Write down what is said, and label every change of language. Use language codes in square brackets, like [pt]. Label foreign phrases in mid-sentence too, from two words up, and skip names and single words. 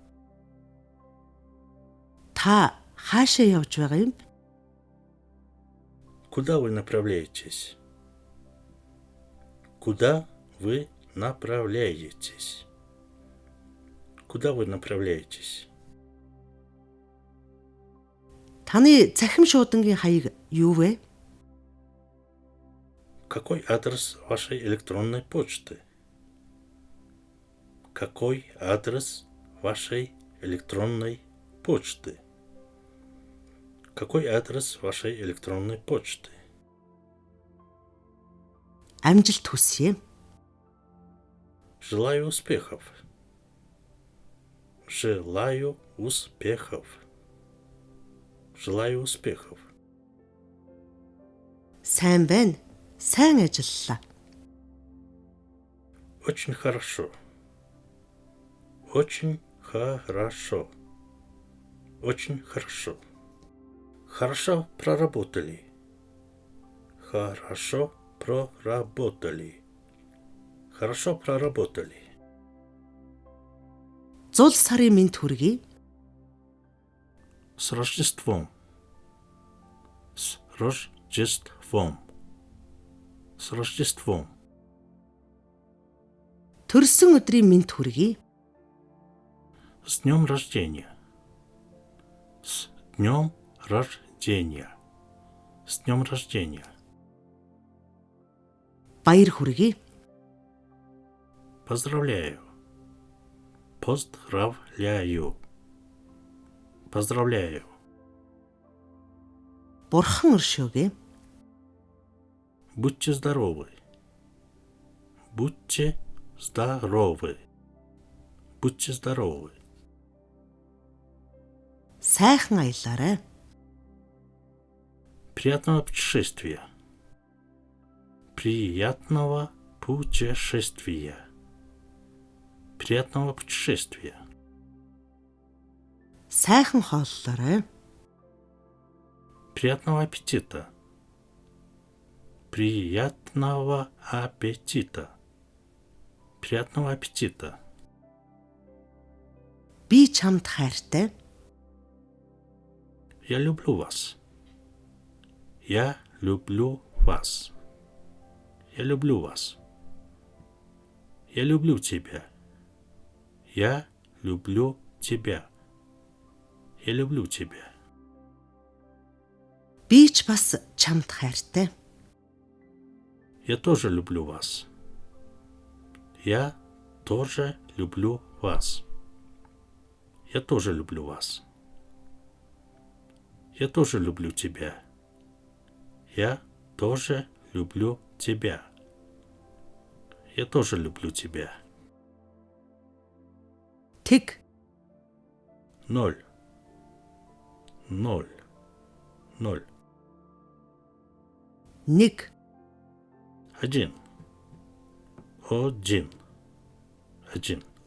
[mn] Та хаашаа явж байгаа юм? [ru] Куда вы направляетесь? Куда вы направляетесь? Куда вы направляетесь? [mn] Таны цахим шуудангийн хаяг юу вэ? [ru] Какой адрес вашей электронной почты? Какой адрес вашей электронной почты? Какой адрес вашей электронной почты? [mn] Амжилт хүсье. [ru] Желаю успехов. Желаю успехов. Желаю успехов. [mn] Сайн байна. Сайн ажиллалаа. [ru] Очень хорошо. Очень хорошо. Очень хорошо. Хорошо проработали. Хорошо проработали. Хорошо проработали. [mn] Зул сарын мэнд хүргэе. [ru] С Рождеством. С Рождеством. С Рождеством. [mn] Төрсөн өдрийн мэнд хүргэе. [ru] С днем рождения. С днем рождения. С днем рождения. [mn] Баяр хүргэе. [ru] Поздравляю. Поздравляю. Поздравляю. [mn] Бурхан өршөөгэй. [ru] Будьте здоровы. Будьте здоровы. Будьте здоровы. [mn] Сайхан аялаарай. [ru] Приятного путешествия. Приятного путешествия. Приятного путешествия. [mn] Сайхан хооллоорой. [ru] Приятного аппетита. Приятного аппетита. Приятного аппетита. [mn] Би чамд хайртай. [ru] Я люблю вас. Я люблю вас. Я люблю вас. Я люблю тебя. Я люблю тебя. Я люблю тебя. [mn] Би ч бас чамд хайртай. [ru] Я тоже люблю вас. Я тоже люблю вас. Я тоже люблю вас. Я тоже люблю тебя. Я тоже люблю тебя. Я тоже люблю тебя. [mn] Тэг. [ru] 0. 0. 0. [mn] Нэг. [ru] 1. 1. 1.